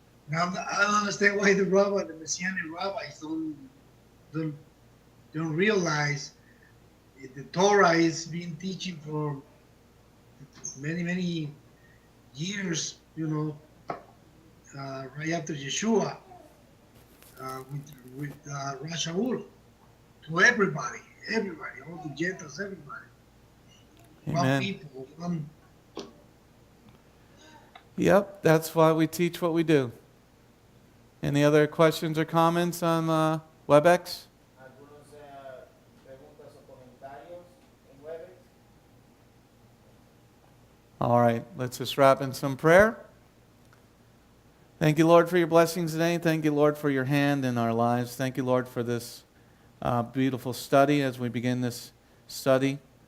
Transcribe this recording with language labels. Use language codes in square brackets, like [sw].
[en] Now, I don't understand why the Messianic rabbis don't realize the Torah is being teaching for many years, right after Yeshua, with Rashaul, to everybody, all the Gentiles, everybody. One Amen. people, one. Yep, that's why we teach what we do. Any other questions or comments on WebEx? [es] ¿Algunos preguntas o comentarios en Webex? [en] All right, let's just wrap in some prayer. Thank you, Lord, for your blessings today. Thank you, Lord, for your hand in our lives. Thank you, Lord, for this beautiful study as we begin this study.